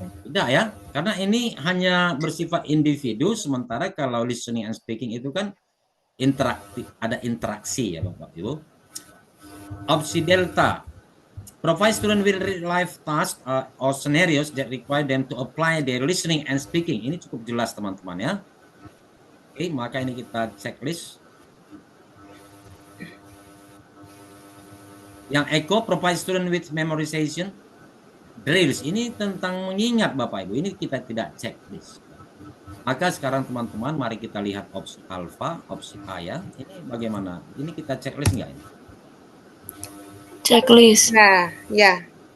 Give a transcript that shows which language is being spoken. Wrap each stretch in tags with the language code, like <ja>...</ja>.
<id>Tidak ya, karena ini hanya bersifat individu, sementara kalau listening and speaking itu kan interaktif, ada interaksi ya Bapak Ibu.</id> <en>Opsi Delta, provide student with real life tasks or scenarios that require them to apply their listening and speaking.</en> <id>Ini cukup jelas teman-teman ya. Oke, maka ini kita checklist. Yang</id> <en>Eco, provide student with memorization drills.</en> <id>Ini tentang mengingat Bapak Ibu. Ini kita tidak checklist. Maka sekarang teman-teman mari kita lihat opsi alpha, opsi A ya. Ini bagaimana? Ini kita checklist nggak ini? Checklist. Nah, ya.</id>